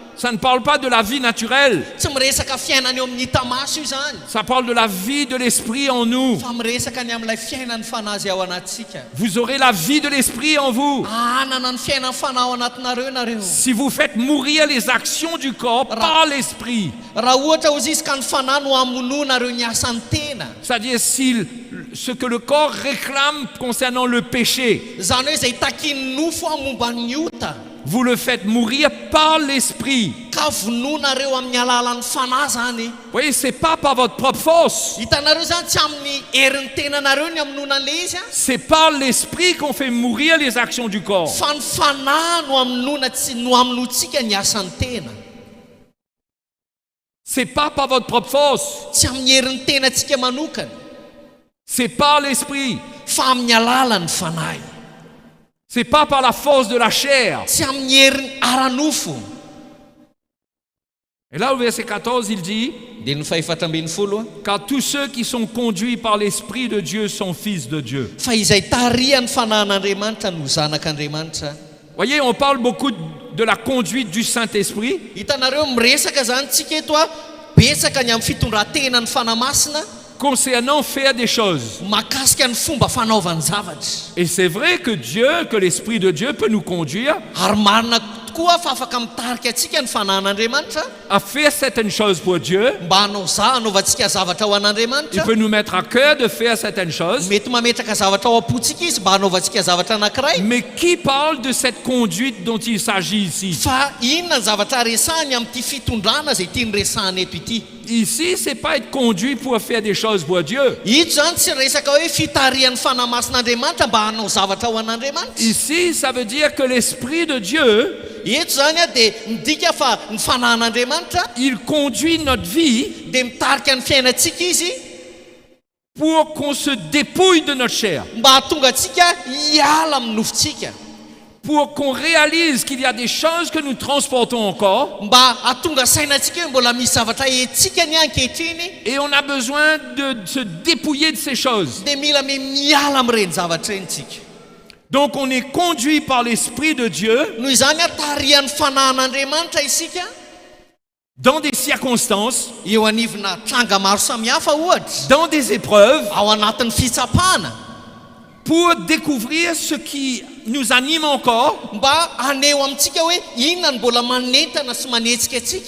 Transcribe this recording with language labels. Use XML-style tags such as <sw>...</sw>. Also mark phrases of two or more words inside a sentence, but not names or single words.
<fr>Ça ne parle pas de la vie naturelle.</fr> <mg>Tsy miresaka fiainana eo amin'ny hitamaso io zany.</mg> <fr>Ça parle de la vie de l'esprit en nous.</fr> <mg>Fa miresaka ny amin'ilay fiainan'ny fanazy ao anatsika.</mg> <fr>Vous aurez la vie de l'esprit en vous.</fr> <mg>Anana ny fiainan'ny fanahy ao anatinareo nareo.</mg> <fr>Si vous faites mourir les actions du corps par l'esprit,</fr> <mg>Raha ohatra ho izy ka ny fanahy no amononareo ny asan'ny tena.</mg> <fr>c'est-à-dire ce que le corps réclame concernant le péché,</fr> <mg>Zany hoe izay takin'ny nofo momba ny ota.</mg> <fr>vous le faites mourir par l'esprit.</fr> <mg>Ka vononareo amin'ny alalan'ny fanahy zany.</mg> <fr>Vous voyez, c'est pas par votre propre force.</fr> <mg>Hitanareo zany tsy amin'ny herin'ny tenanareo ny amonona an'ilay izy a.</mg> <fr>C'est par l'esprit qu'on fait mourir les actions du corps.</fr> <mg>Fa ny fanahy no amonoantsika ny asan'ny tena.</mg> <fr>C'est pas par votre propre force.</fr> <mg>Tsy amin'ny herin'ny tenantsika manokana.</mg> <fr>C'est par l'esprit.</fr> <mg>Fa amin'ny alalan'ny fanahy.</mg> <fr>C'est pas par la force de la chair.</fr> <mg>Tsy amin'ny herin'ny ara-nofo.</mg> <fr>Et là, au verset 14, il dit,</fr> <mg>Dia ny fahaefatra ambin'ny folo a.</mg> <fr>car tous ceux qui sont conduits par l'Esprit de Dieu sont fils de Dieu.</fr> <mg>Fa izay tarihan'ny fanahin'Andriamanitra no zanak'Andriamanitra.</mg> <fr>Voyez, on parle beaucoup de la conduite du Saint-Esprit,</fr> <mg>Hitanareo miresaka zany tsika eto a. Betsaka ny amin'ny fitondran-tenan'ny fanahy masina</mg> <fr>concernant faire des choses.</fr> <mg>mahakasika ny fomba fanaovan'ny zavatra.</mg> <fr>Et c'est vrai que l'Esprit de Dieu peut nous conduire</fr> <mg>Ary marina tokoa fa afaka mitarika antsika ny fanahin'Andriamanitra</mg> <fr>à faire certaines choses pour Dieu.</fr> <mg>mba hanaovantsika zavatra ho</mg> <fr>Il</fr> <mg>an'Andriamanitra.</mg> <fr>peut nous mettre à cœur de faire certaines choses.</fr> <mg>Mety mametraka zavatra ao am-potsika izy mba hanaovantsika zavatra anankiray.</mg> <fr>Mais qui parle de cette conduite dont il s'agit ici?</fr> <mg>Fa inona ny zavatra resahany amin'ity fitondrana zay tiany resahany eto ity.</mg> <fr>Ici, c'est pas être conduit pour faire des choses pour Dieu.</fr> <mg>Ito zany tsy resaka hoe fitarihan'ny fanahy masin'Andriamanitra mba hanao zavatra ho an'Andriamanitra.</mg> <fr>Ici, ça veut dire que l'Esprit de Dieu,</fr> <mg>Eto zany a dia midika fa ny fanahin'Andriamanitra</mg> <fr>il conduit notre vie</fr> <mg>dia mitarika ny fiainantsika izy</mg> <fr>pour qu'on se dépouille de notre chair,</fr> <mg>mba hatonga antsika hiala amin'ny nofontsika,</mg> <fr>pour qu'on réalise qu'il y a des choses que nous transportons encore,</fr> <mg>mba hatonga sainantsika hoe mbola misy zavatra etsika ny ankehitriny,</mg> <fr>et on a besoin de se dépouiller de ces choses.</fr> <mg>dia mila miala amin'ireny zavatra ireny tsika.</mg> <fr>Donc on est conduit par l'Esprit de Dieu</fr> <mg>Noho izany tarihan'ny fanahin'Andriamanitra isika</mg> <fr>dans des circonstances,</fr> <mg>eo anivona tranga maro samihafa ohatra,</mg> <fr>dans des épreuves,</fr> <mg>ao anatin'ny fitsapana,</mg> <fr>pour découvrir ce qui nous anime encore.</fr> <mg>mba aneo amintsika hoe inona ny mbola manentana sy manetsika atsika.</mg>